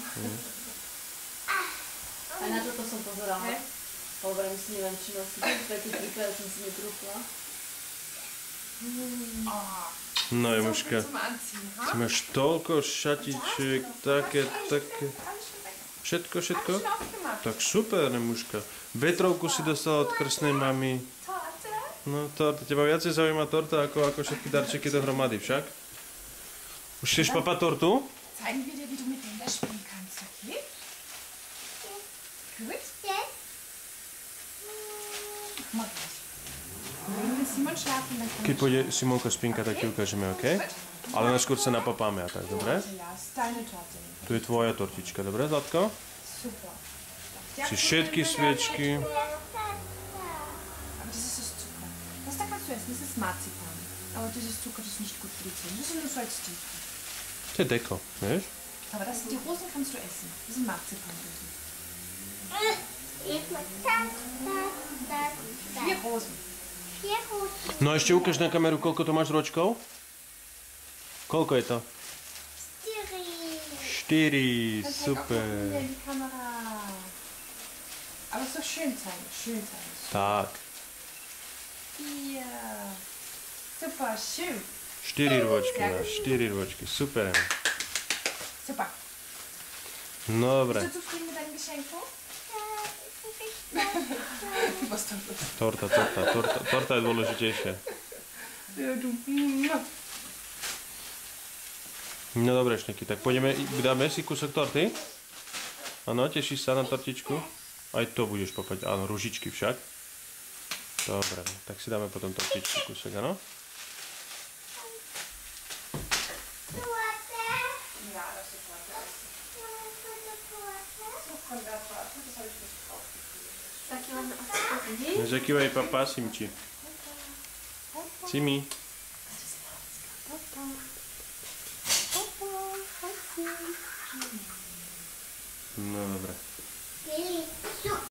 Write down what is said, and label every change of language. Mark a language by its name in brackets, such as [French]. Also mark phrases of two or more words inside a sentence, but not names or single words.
[Slovak] Aj na toto som pozerala. Hovorím si, neviem, či nosí. Také trikrát som si netrúfla. No Jemuška, [German] Zum Anziehen, ha? [Slovak] ty máš toľko šatičiek, také. Všetko? [German] Schon aufgemacht. [Slovak] Tak super, Jemuška. Vetrovku si dostala od krstnej mamy. [German] Torte? [Slovak] No torta, teba viacej zaujíma torta ako všetky darčeky dohromady však. Už chceš papať tortu? [German] Zeigen wir dir, wie du mit Linda spielen kannst, okay? Gut? Mach das. Wenn Simon schlafen, dann kann [Slovak] Keď pôjde Simonko spinka, tak ti ukážeme, OK? Ale najskôr sa napapáme a tak, dobre? [German] Ja, ist deine Torte. [Slovak] Tu je tvoja tortička, dobre, Zlatko? Super. Si všetky sviečky. [German] Aber das ist das Zucker. Das da kannst du essen, das ist Marzipan. Aber dieses Zucker, das ist nicht gut für die Zähne. Das ist nur so als Tief. [Slovak] To je deko, vieš? [German] Aber die Rosen kannst du essen. Das sind Marzipanrosen. 4 Rosen. [Slovak] No a ešte ukáž na kameru, koľko to máš ročkov? Koľko je to? 4, [German] Dann zeig auch [Slovak] super. [German] noch wieder in die Kamera. Aber so schön zeigen, schön zeigen. [Slovak] Tak, [German] 4. Super, schön. [Slovak] 4 rôčky máš, 4 rôčky, super. Super. No dobre, [German] Bist du zufrieden mit deinem Geschenk? Was dann los? [Slovak] torta je dôležitejšia. [German] Ja, du. [Slovak] No dobre, Šneky, tak dáme si kúsok torty? Áno, tešíš sa na tortičku? Aj to budeš papať, áno, ružičky však. Dobre, tak si dáme potom tortičku kúsok, áno? [German] Ja, das ist super. So von der Torte, das habe ich nicht draufgegeben. [Slovak] Taký len asi. Zakývaj papa, Simči. Simi. No dobre.